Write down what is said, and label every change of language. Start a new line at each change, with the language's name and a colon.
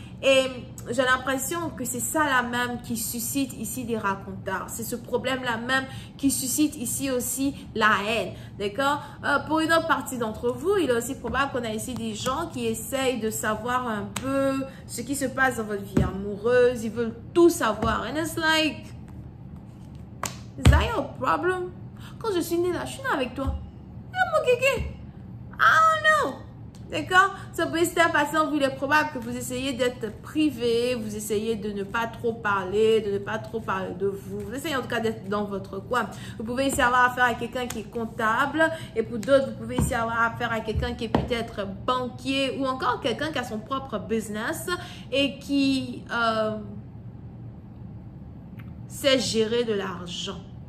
French: Et j'ai l'impression que c'est ça là même qui suscite ici des racontars. C'est ce problème-là même qui suscite ici aussi la haine. D'accord? Pour une autre partie d'entre vous, il est aussi probable qu'on a ici des gens qui essayent de savoir un peu ce qui se passe dans votre vie amoureuse. Ils veulent tout savoir.
English: And it's like, is that your problem?
French: Quand je suis née là, je suis née avec toi. Mon kéké.
English: I don't know.
French: D'accord? Ça peut être un patient, il est probable que vous essayez d'être privé, vous essayez de ne pas trop parler, de ne pas trop parler de vous. Vous essayez en tout cas d'être dans votre coin. Vous pouvez ici avoir affaire à quelqu'un qui est comptable et pour d'autres, vous pouvez ici avoir affaire à quelqu'un qui est peut-être banquier ou encore quelqu'un qui a son propre business et qui sait gérer de l'argent.